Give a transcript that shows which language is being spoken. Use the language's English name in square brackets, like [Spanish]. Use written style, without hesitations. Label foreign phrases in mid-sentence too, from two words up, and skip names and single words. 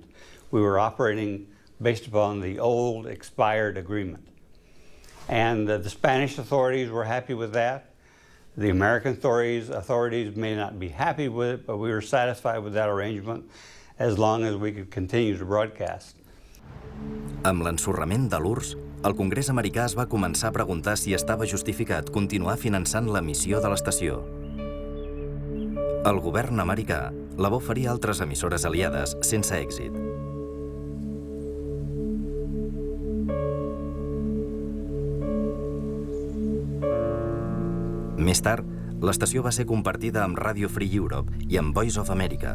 [English] We were operating based upon the old expired agreement. And the Spanish authorities were happy with that. The American authorities may not be happy with it, but we were satisfied with that arrangement as long as we could continue to broadcast. [Catalan] Amb l'ensorrament de l'URSS, el Congrés americà es va començar a preguntar si estava justificat continuar finançant l'emissió de l'estació. El govern americà la va oferir a altres emissores aliades sense èxit. Més tard, l'estació va ser compartida amb Radio Free Europe i amb Voice of America.